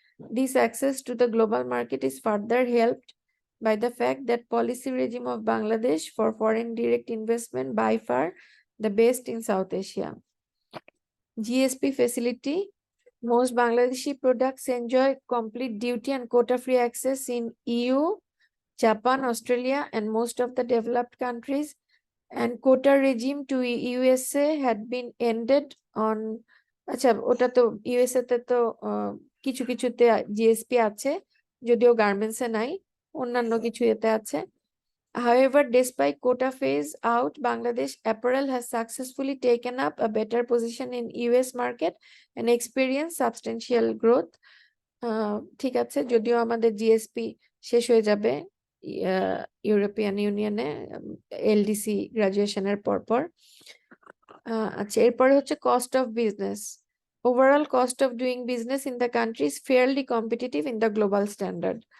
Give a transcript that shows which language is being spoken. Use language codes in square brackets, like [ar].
[en] This access to the global market is further helped by the fact that policy regime of Bangladesh for foreign direct investment by far the best in South Asia. GSP facility. Most Bangladeshi products enjoy complete duty and quota-free access in EU, Japan, Australia, and most of the developed countries. And quota regime to USA had been ended on [bn] আচ্ছা ওটা তো USA তে তো কিছু কিছুতে GSP আছে যদিও গার্মেন্টসে নাই অন্যান্য কিছু এতে আছে. [en] However, despite quota phase out, Bangladesh apparel has successfully taken up a better position in US market and experienced substantial growth. [bn] ঠিক আছে, যদিও আমাদের জিএসপি শেষ হয়ে যাবে ইউরোপিয়ান ইউনিয়নে এলডিসি গ্রাজুয়েশনের পর. আচ্ছা, এরপরে হচ্ছে [en] Cost of business. Overall cost of doing business in the country is fairly competitive in the global standard.